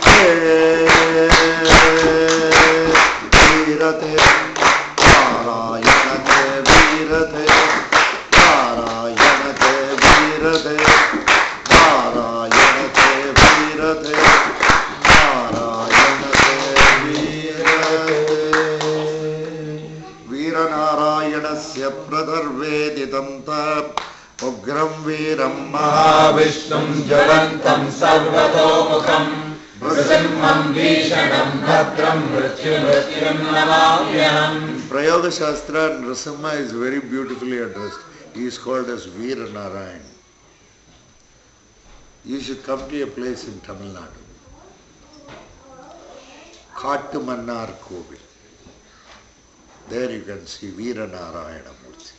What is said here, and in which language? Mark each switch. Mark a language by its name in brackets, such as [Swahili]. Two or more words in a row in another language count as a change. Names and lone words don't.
[Sanskrit] ವೀರತೆ ನಾರಾಯಣತೆ ವೀರತೆ ನಾರಾಯಣತೆ ವೀರತೆ ನಾರಾಯಣತೆ ವೀರತೆ ನಾರಾಯಣತೆ ವೀರತೆ ವೀರನಾರಾಯಣಸ್ಯ ಪ್ರದರ್ವೇದಿತಂ ಉಗ್ರಂ ವೀರಂ ಮಹಾವಿಷ್ಣುಂ ಜ್ವಲಂತಂ ಸರ್ವತೋಮುಖಂ ನೃಸಿಂಹಂ ಭೀಷಣಂ ಭದ್ರಂ ಮೃತ್ಯುಂ ನಮಾಮ್ಯಹಂ. [English] Prayoga Shastra, Nrsimha is very beautifully addressed. He is called as Veera Narayan. You should come to a place in Tamil Nadu. Kattumannar Kovil. There you can see Veera Narayana Murti.